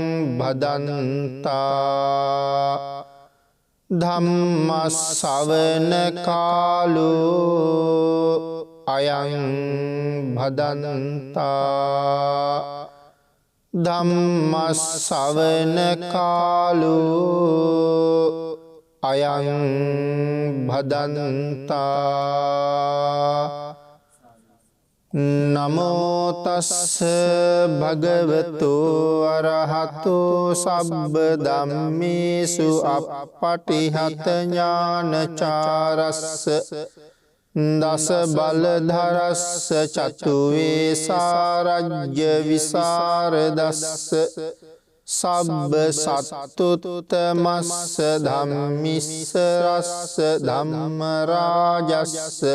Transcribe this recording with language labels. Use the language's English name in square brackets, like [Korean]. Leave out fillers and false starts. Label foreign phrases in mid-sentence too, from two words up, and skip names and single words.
[Pali] භදන්තා ධම්ම ශ්‍රවණ කාලෝ අයං භදන්තා ධම්ම ශ්‍රවණ කාලෝ අයං භදන්තා. නමෝ තස්ස භගවතු අරහතු සබ්බ ධම්මේසු අප්පටිහත ඥානචාරස්ස දස බලධරස්ස චතු වේසාරජ්‍ය විසරදස්ස සබ්බ සත්තුත්තමස්ස ධම්මිස්ස රස්ස ධම්ම රාජස්ස